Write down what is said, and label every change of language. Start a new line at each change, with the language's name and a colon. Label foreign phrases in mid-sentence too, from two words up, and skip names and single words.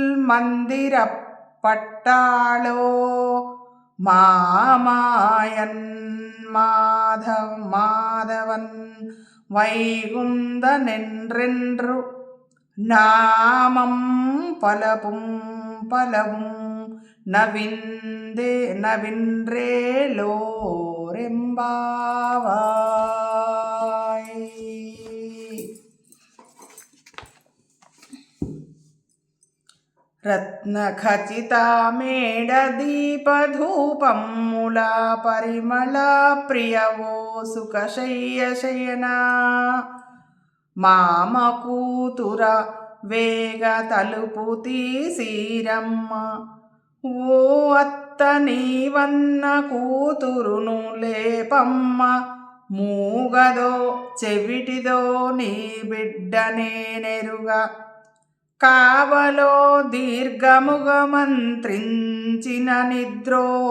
Tamil: மந்திரப்பட்டாளோ மாமாயன் மாதவன் வைகுந்த நென்றென்று நாமம் பலபும் நவின்றேலோரெம்பாவாய்.
Telugu: రత్నఖచితా మేడదీపధూపం మూలా పరిమళ ప్రియవో సుఖశయ్య శయనా మామ కూతుర వేగ తలుపు తీసిరమ్మ ఓ అత్త నీవన్న కూతురును లేపమ్మ మూగదో చెవిటిదో నీ బిడ్డనేనెరుగా కావలో దీర్ఘముగ మంత్రించిన నిద్రో